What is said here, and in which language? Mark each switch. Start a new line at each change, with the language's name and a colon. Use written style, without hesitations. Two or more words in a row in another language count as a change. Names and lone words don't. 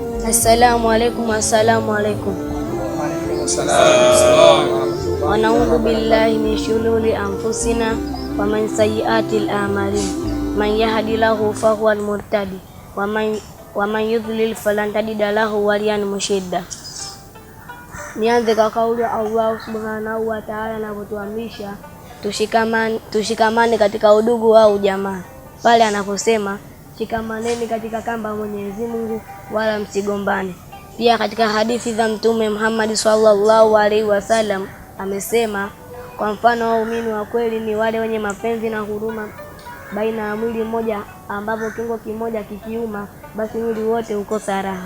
Arabic: السلام عليكم. السلام عليكم. ونعوذ بالله من شرور أنفسنا ومن سيئات أعمالنا. من يهده الله فهو المهتدي ومن يضلل فلن تجد له وليا مرشدا.
Swahili: Nianze kwa kauli Allah
Arabic: سبحانه وتعالى
Swahili: anapotuamrisha tushikamane katika udugu au jamaa, pale anaposema shikamaneni katika kamba Mwenyezi Mungu wala msigombane. Pia katika hadithi za Mtume Muhammad
Arabic: صلى الله عليه وسلم
Swahili: amesema, kwa mfano waumini wa kweli ni wale wenye mapenzi na huruma baina ya mwili mmoja, ambapo kiungo kimoja kikiuma basi mwili wote ukosa raha.